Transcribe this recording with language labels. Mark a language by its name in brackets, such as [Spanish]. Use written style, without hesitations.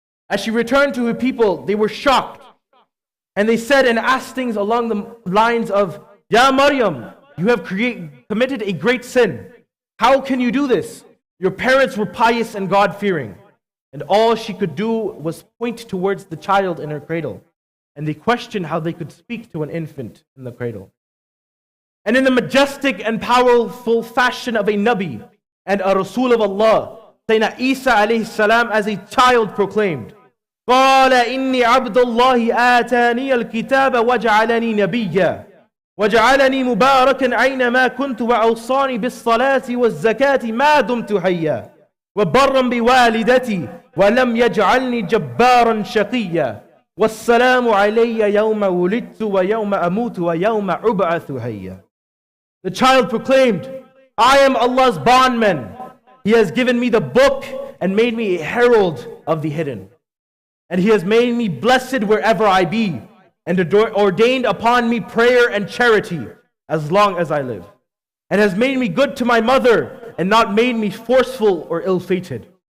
[English] As she returned to her people, they were shocked. And they said and asked things along the lines of, Ya Maryam, you have committed a great sin. How can you do this? Your parents were pious and God-fearing. And all she could do was point towards the child in her cradle. And they questioned how they could speak to an infant in the cradle. And in the majestic and powerful fashion of a Nabi and a Rasul of Allah, Sayyidina Isa alayhi salam as a child proclaimed, [Arabic] قال إني عبد الله آتاني الكتاب وجعلني نبيا وجعلني مباركا أينما كنت وأوصاني بالصلاة والزكاة ما دمت حيا وبرا بوالدتي ولم يجعلني جبارا شقيا والسلام علي يوم ولدت ويوم أموت ويوم أبعث حيا. [English] The child proclaimed, I am Allah's bondman. He has given me the book and made me a herald of the hidden. And He has made me blessed wherever I be, and ordained upon me prayer and charity as long as I live. And has made me good to my mother, and not made me forceful or ill-fated.